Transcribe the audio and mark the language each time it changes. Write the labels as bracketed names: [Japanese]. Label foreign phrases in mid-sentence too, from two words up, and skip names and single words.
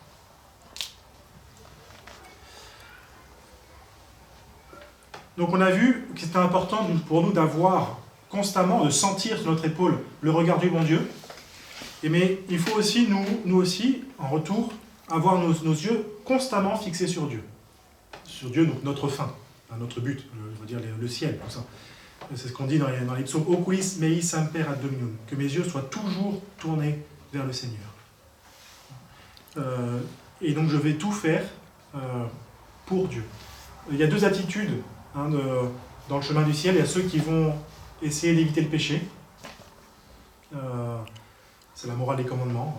[French] Donc on a vu que c'était important pour nous d'avoir constamment, de sentir sur notre épaule le regard du bon Dieu. Mais il faut aussi, nous aussi, en retour, avoir nos yeux constamment fixés sur Dieu. Sur Dieu, donc notre fin, notre but, je veux dire le ciel, tout ça. C'est ce qu'on dit dans les psaumes. [Latin] Oculis mei semper ad Dominum. [French] Que mes yeux soient toujours tournés vers le Seigneur. Et donc je vais tout faire pour Dieu. Il y a deux attitudes dans le chemin du ciel. Il y a ceux qui vont essayer d'éviter le péché. C'est la morale des commandements.